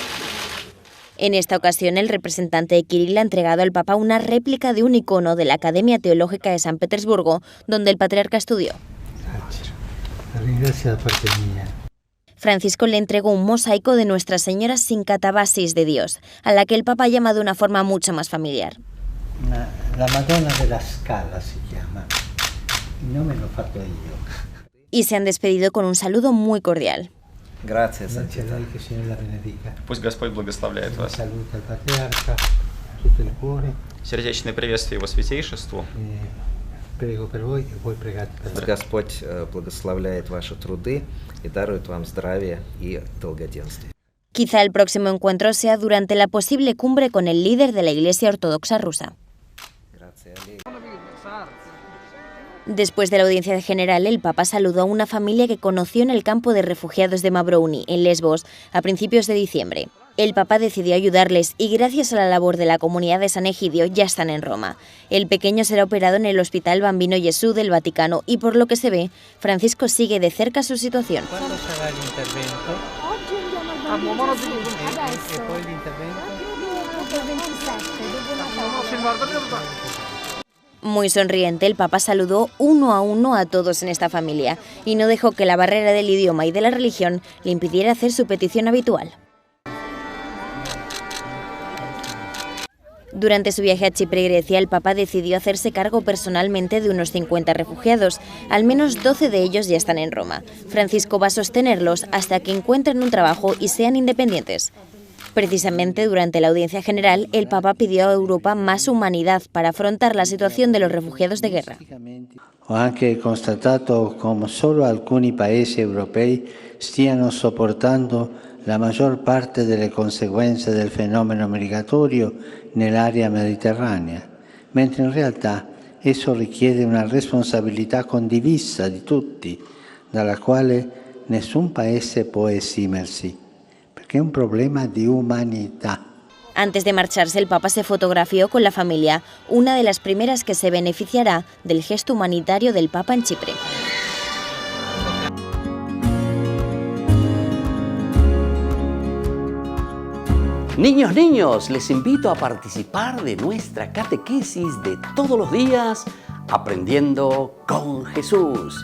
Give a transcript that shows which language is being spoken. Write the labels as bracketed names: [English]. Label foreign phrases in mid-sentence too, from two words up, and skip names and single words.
[Spanish] En esta ocasión, el representante de Kirill ha entregado al Papa una réplica de un icono de la Academia Teológica de San Petersburgo, donde el patriarca estudió. Gracias de parte mía. Francisco le entregó un mosaico de Nuestra Señora sin catabasis de Dios, a la que el Papa llama de una forma mucho más familiar. [Italian] La Madonna della Scala si chiama, il nome l'ho fatto io. [Spanish] y se han despedido con un saludo muy cordial. Gracias. [Italian] Grazie a lei, che il Signore la benedica. [Russian] Пусть Господь благословляет вас. [Italian] Saluta il patriarca, tutto il cuore. [Russian] Сердечное приветствие Его святейшеству. [Italian] Prego per voi e voi pregate per me. [Russian] Господь благословляет ваши труды и дарует вам здравие и долгоденствие. [Spanish] Quizá el próximo encuentro sea durante la posible cumbre con el líder de la Iglesia Ortodoxa rusa. Después de la audiencia general, el Papa saludó a una familia que conoció en el campo de refugiados de Mavrouni, en Lesbos, a principios de diciembre. El Papa decidió ayudarles y gracias a la labor de la comunidad de San Egidio ya están en Roma. El pequeño será operado en el Hospital Bambino Gesù del Vaticano y por lo que se ve, Francisco sigue de cerca su situación. [Italian] Quando sarà l'intervento? Oggi andiamo al Bambino Gesù, adesso. E poi l'intervento? Dopo il 27, dopo Natale. [Spanish] Muy sonriente, el Papa saludó uno a todos en esta familia y no dejó que la barrera del idioma y de la religión le impidiera hacer su petición habitual. Durante su viaje a Chipre y Grecia, el Papa decidió hacerse cargo personalmente de unos 50 refugiados. Al menos 12 de ellos ya están en Roma. Francisco va a sostenerlos hasta que encuentren un trabajo y sean independientes. Precisamente durante la audiencia general, el Papa pidió a Europa más humanidad para afrontar la situación de los refugiados de guerra. [Italian] Ho anche constatato come solo alcuni paesi europei stiano sopportando la maggior parte delle conseguenze del fenomeno migratorio nell'area mediterranea, mentre in realtà esso richiede una responsabilità condivisa di tutti, dalla quale nessun paese può esimersi. [Spanish] Que es un problema de humanidad. Antes de marcharse, el Papa se fotografió con la familia, una de las primeras que se beneficiará del gesto humanitario del Papa en Chipre. Niños, les invito a participar de nuestra catequesis de todos los días, Aprendiendo con Jesús.